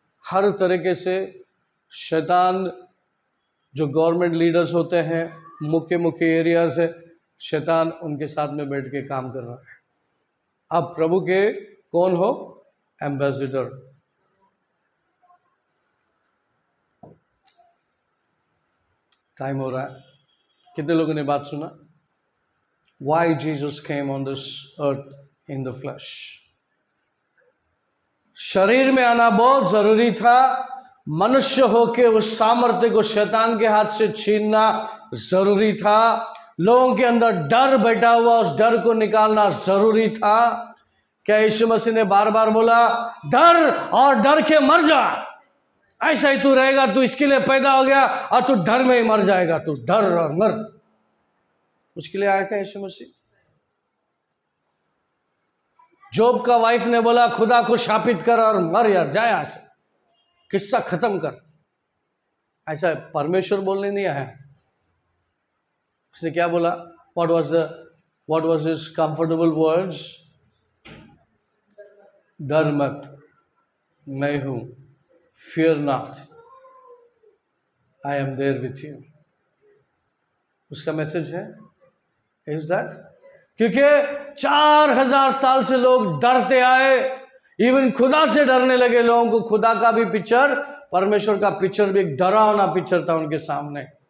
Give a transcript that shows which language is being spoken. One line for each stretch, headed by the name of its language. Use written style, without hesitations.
Hindi: हर तरीके से शैतान, जो गवर्नमेंट लीडर्स होते हैं मुख्य एरिया से, शैतान उनके साथ में बैठ के काम कर रहा है। आप प्रभु के कौन हो? एम्बेसडर। टाइम हो रहा है, कितने लोगों ने बात सुना?
English: Why Jesus came on this earth in the flesh?
Hindi: शरीर में आना बहुत जरूरी था। मनुष्य होके उस सामर्थ्य को शैतान के हाथ से छीनना जरूरी था। लोगों के अंदर डर बैठा हुआ, उस डर को निकालना जरूरी था। क्या यीशु मसीह ने बार बार बोला डर और डर के मर जा? ऐसा ही तू रहेगा, तू इसके लिए पैदा हो गया और तू डर में ही मर जाएगा, तू डर और मर। उसके लिए आया क्या यीशु मसीह? जोब का वाइफ ने बोला खुदा को शापित कर और मर यार, जा यहां से, किस्सा खत्म कर। ऐसा परमेश्वर बोलने नहीं आया। उसने क्या बोला?
English: what was his comfortable words?
Hindi: डर मत, मैं हूं,
English: fear not, I am there with you।
Hindi: उसका मैसेज है
English: is that,
Hindi: क्योंकि 4000 साल से लोग डरते आए, इवन खुदा से डरने लगे लोगों को। खुदा का भी पिक्चर, परमेश्वर का पिक्चर भी एक डरावना पिक्चर था उनके सामने।